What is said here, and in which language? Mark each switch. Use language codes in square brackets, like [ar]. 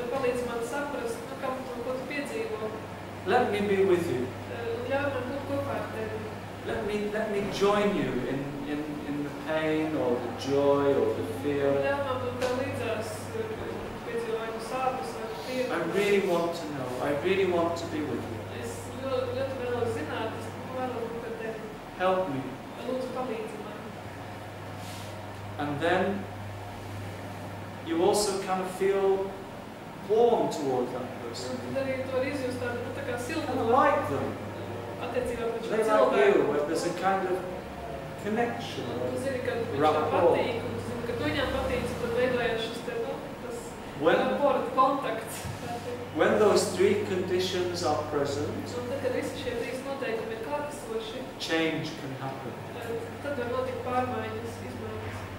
[lv] Palīdzi man saprast, ko tu piedzīvo. [en] Let me be with you. [lv] Ļauj man būt kopā ar tevi. [en] Let me join you in the pain or the joy or the fear. [lv] Ļauj man būt tev līdzās piedzīvojumu sāpes vai prieku. [en] I really want to know. I really want to be with you. [lv] Es ļoti vēlos zināt, es vēlos būt ar tevi. [en] Help me. [lv] Lūdzu, palīdzi man. [en] And then you also kind of feel warm towards that person. [lv] Un tad arī tu vari izjust tādu, tā kā [en] And I [lv] siltumu [en] like them. [lv] attiecībā pret šo [en] They like [lv] cilvēku. [en] you. Where there's a kind of connection. [lv] Tu zini, ka viņš tev [en] Rapport. [lv] patīk, un tu zini, ka tu viņam patīc, un tad veidojās šis te, tas [en] When [lv] rapport, kontakts. [en] when those three conditions are present, [lv] Un tad, kad visi šie trīs noteikumi ir klātesoši, [en] change can happen. [lv] tad var notikt pārmaiņas, izmaiņas.